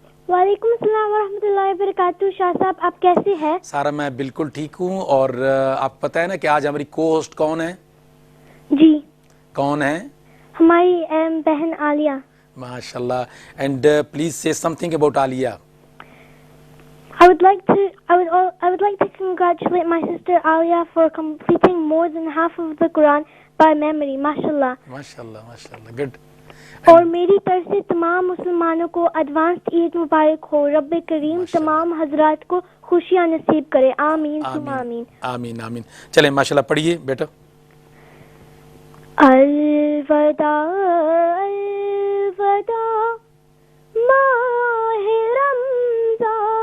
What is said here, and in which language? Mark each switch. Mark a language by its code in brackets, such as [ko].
[ur] وعلیکم السلام ورحمۃ اللہ وبرکاتہ. شاہ صاحب آپ کیسے ہیں؟ سارہ میں بالکل ٹھیک ہوں. اور آپ کو پتہ ہے نا کہ آج ہماری کو ہوسٹ کون ہے؟ جی کون ہے؟ ہماری بہن عالیہ. ماشاءاللہ. [en] And please say something about Alia. I would like to congratulate my sister Alia for completing more than half of the Quran by memory. MashaAllah. [ur] ماشاءاللہ ماشاءاللہ. گڈ. اور میری طرف سے تمام مسلمانوں کو ایڈوانسڈ عید مبارک ہو. رب کریم تمام حضرات کو خوشیاں نصیب کرے. آمین ثم آمین. آمین آمین. چلیں ماشاءاللہ پڑھیے بیٹا. الوداع الوداع ماہ رمضان.